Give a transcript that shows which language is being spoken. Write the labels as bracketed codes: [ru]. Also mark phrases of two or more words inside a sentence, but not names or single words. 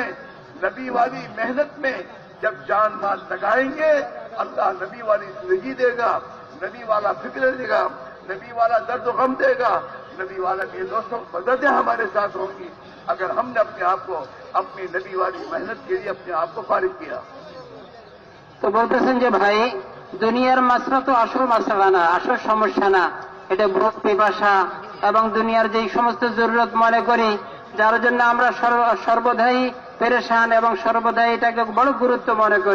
[ur] نبی والی محنت میں جب جان مال لگائیں گے، اللہ نبی والی زندگی دے گا، نبی والا فکر دے گا، نبی والا درد و غم دے گا، نبی والا کے دوستوں مددیں ہمارے ساتھ ہوں گی اگر ہم نے اپنے آپ کو اپنی نبی والی محنت کے لیے اپنے آپ کو فارغ کیا. [bn] তো বলতেছেন যে ভাই, দুনিয়ার মাসলা তো আসল মাসলা না, আসল সমস্যা না, এটা ভোগ পিপাসা এবং দুনিয়ার যেই সমস্ত জরুরত মনে করি, যার জন্য আমরা সর্বদাই পেরেশান এবং সর্বদাই এটাকে বড় গুরুত্ব মনে করি.